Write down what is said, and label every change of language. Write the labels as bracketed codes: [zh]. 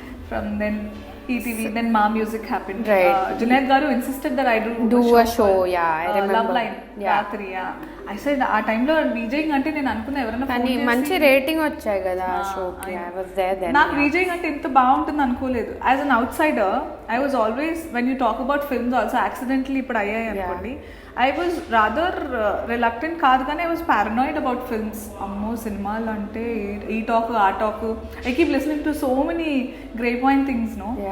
[en] From then ETV, then Ma Music happened. Junaid garu insisted that I do a show. I remember. Love Line. Ratri. [te] I said ఆ టైంలో VJing అంటే నేను అనుకున్నా ఎవరైనా కానీ మంచి రేటింగ్ వచ్చాయి కదా ఆ షోకి. [en] I was there then. [te] నాకు VJing అంటే ఇంత బాగుంటుంది అనుకోలేదు. [en] As an outsider, I was always, when you talk about films also accidentally [te] ఇప్పుడు అయ్యాయి అనుకోండి, [en] I was rather reluctant [te] కాదు, కానీ [en] I was paranoid about films. [te] అమ్మో సినిమాలు అంటే ఈ టాక్ ఆ talk, [en] I keep listening to so many grapevine things, no?